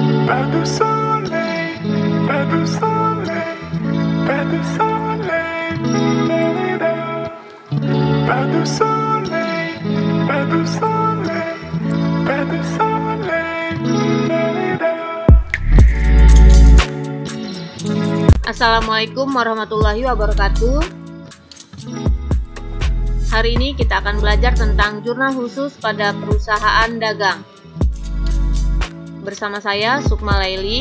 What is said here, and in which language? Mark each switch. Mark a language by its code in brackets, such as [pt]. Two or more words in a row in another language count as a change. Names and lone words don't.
[fr] Pas de soleil, pas de soleil, pas de soleil, da-da-da. Pas de soleil, pas de soleil, pas de soleil, da-da-da. [ar] السلام عليكم ورحمة الله وبركاته. [id] Hari ini kita akan belajar tentang jurnal khusus pada perusahaan dagang. Bersama saya Sukma Laili.